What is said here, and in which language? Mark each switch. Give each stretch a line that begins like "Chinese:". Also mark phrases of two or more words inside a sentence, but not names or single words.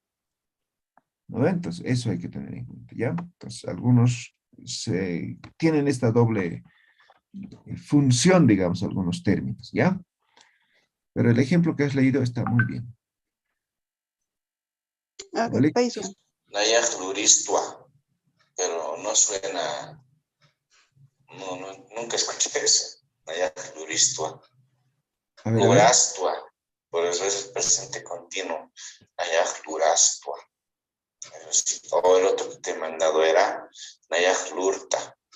Spanish: ¿No ve? Entonces eso hay que tener en cuenta, ¿ya? Entonces algunos tienen esta doble función, digamos, algunos términos, ¿ya? Pero el ejemplo que has leído está muy bien. Okay, ¿Vale? paisos.
Aymara: Nayaj Luristua,
Spanish: pero no suena, nunca escuché eso.
Aymara: Nayaj Luristua.
Spanish: A ver, a ver. Lurastua, por eso es el presente continuo.
Aymara: Nayaj Lurastua.
Spanish: O el otro que te he mandado era
Aymara: Nayaj Lurta.